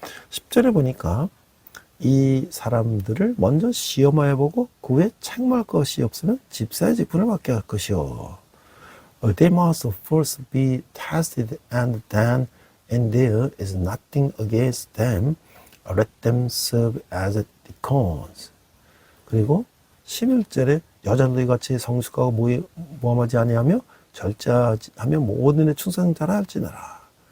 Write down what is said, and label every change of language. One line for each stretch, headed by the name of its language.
Korean: 10절에 보니까 이 사람들을 먼저 시험하여보고 그 후에 책망할 것이 없으면 집사의 직분을 맡게 할 것이요.
English: They must first be tested, and then, and there is nothing against them, let them serve as deacons.
Korean: 그리고 11절에 여자들이 같이 성숙하고 모함하지 아니하며 절제하며 모든 일 충성자라 할지니라.